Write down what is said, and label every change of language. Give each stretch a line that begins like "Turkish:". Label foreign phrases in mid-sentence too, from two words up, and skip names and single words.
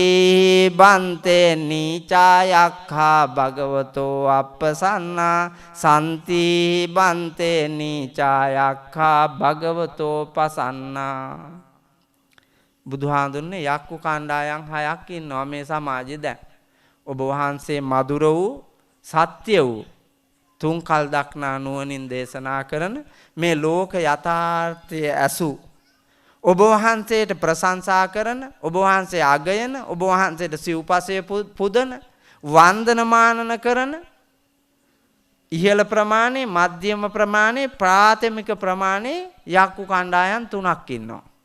Pali: බන්තේ නීචා යක්ඛා භගවතෝ අප්පසන්නා සන්ති බන්තේ නීචා යක්ඛා භගවතෝ පසන්නා
Sinhala: බුදුහාඳුන්නේ යක්කු කණ්ඩායම් 6ක් ඉන්නවා මේ සමාජයේ දැන් ඔබ වහන්සේ මధుර වූ සත්‍ය වූ තුන් කල් දක්නා නුවණින් දේශනා කරන මේ ලෝක යථාර්ථය ඇසු ඔබ වහන්සේට ප්‍රශංසා කරන ඔබ වහන්සේ අගයන ඔබ වහන්සේට සිව්පසය පුදන වන්දනමානන කරන ඉහළ ප්‍රමාණය මධ්‍යම ප්‍රමාණය ප්‍රාථමික ප්‍රමාණය යක්කු කණ්ඩායම් 3ක් ඉන්නවා